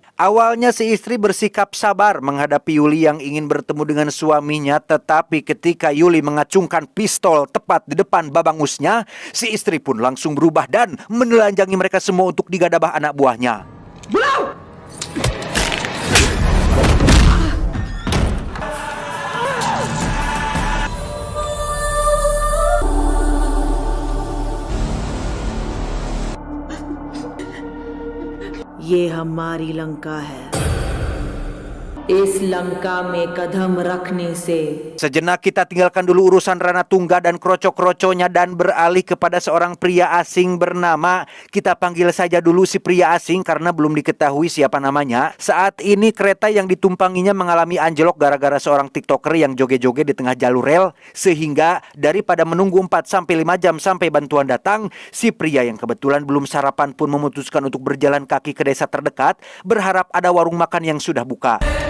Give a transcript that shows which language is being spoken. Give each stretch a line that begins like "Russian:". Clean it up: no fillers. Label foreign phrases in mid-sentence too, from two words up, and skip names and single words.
Indonesian: Awalnya si istri bersikap sabar menghadapi Yuli yang ingin bertemu dengan suaminya, tetapi ketika Yuli mengacungkan pistol tepat di depan babangusnya, si istri pun langsung berubah dan menelanjangi mereka semua untuk digadabah anak buahnya.
Hindi: ये हमारी लंका है। इस लंका में कदम रखने से
Indonesian: Sejenak kita tinggalkan dulu urusan Ranatungga dan kroco-kroconya dan beralih kepada seorang pria asing bernama, kita panggil saja dulu si pria asing karena belum diketahui siapa namanya. Saat ini kereta yang ditumpanginya mengalami anjlok gara-gara seorang TikToker yang joget-joget di tengah jalur rel, sehingga daripada menunggu 4-5 jam sampai bantuan datang, si pria yang kebetulan belum sarapan pun memutuskan untuk berjalan kaki ke desa terdekat, berharap ada warung makan yang sudah buka.